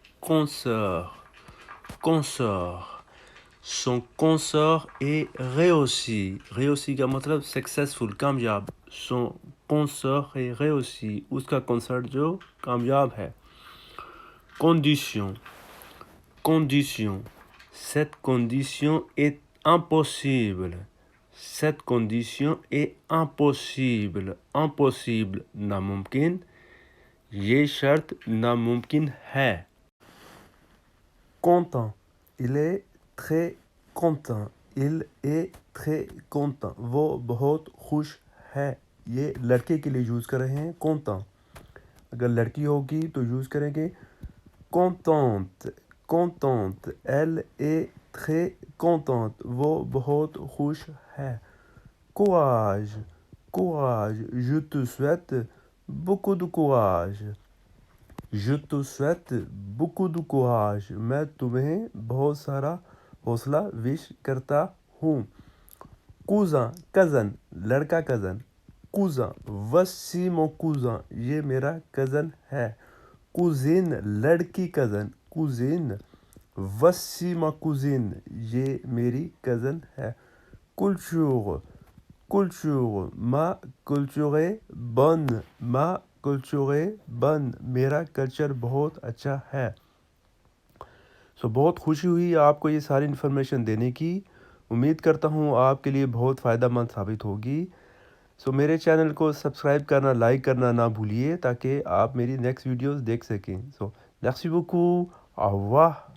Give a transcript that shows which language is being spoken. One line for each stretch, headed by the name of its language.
French: Concert, concert. Son concert est réussi.
Hindi: Réussi का मतलब successful, कामयाब.
French: Son concert est réussi.
Hindi: उसका कंसर्ट जो कामयाब है.
French: Condition, condition. Cette condition est impossible. Cette condition est impossible.
Hindi: Impossible, नामुमकिन. ये शर्त नामुमकिन है.
French: Content, il est très content. Il est très content.
Hindi: वो बहुत खुश है. ये लड़के के लिए यूज़ कर रहे हैं content. अगर लड़की होगी तो यूज़ करेंगे contente, contente.
French: Elle est très contente.
Hindi: वो बहुत खुश है.
French: Courage, courage. Je te souhaite beaucoup de courage. Je te souhaite beaucoup de courage.
Hindi: मैं तुम्हें बहुत सारा हौसला विश करता हूँ. cousin, cousin, लड़का cousin. cousin,
French: voici mon cousin,
Hindi: ये मेरा cousin है. cousine, लड़की cousin. cousine,
French: voici ma cousine,
Hindi: ये मेरी cousin है.
French: culture, culture, ma culture est bonne, ma culture est bonne,
Hindi: मेरा कल्चर बहुत अच्छा है. बहुत खुशी हुई आपको ये सारी इन्फॉर्मेशन देने की. उम्मीद करता हूँ आपके लिए बहुत फ़ायदेमंद साबित होगी. मेरे चैनल को सब्सक्राइब करना, लाइक करना ना भूलिए ताकि आप मेरी नेक्स्ट वीडियोस देख सकें.
French: merci beaucoup. Au revoir.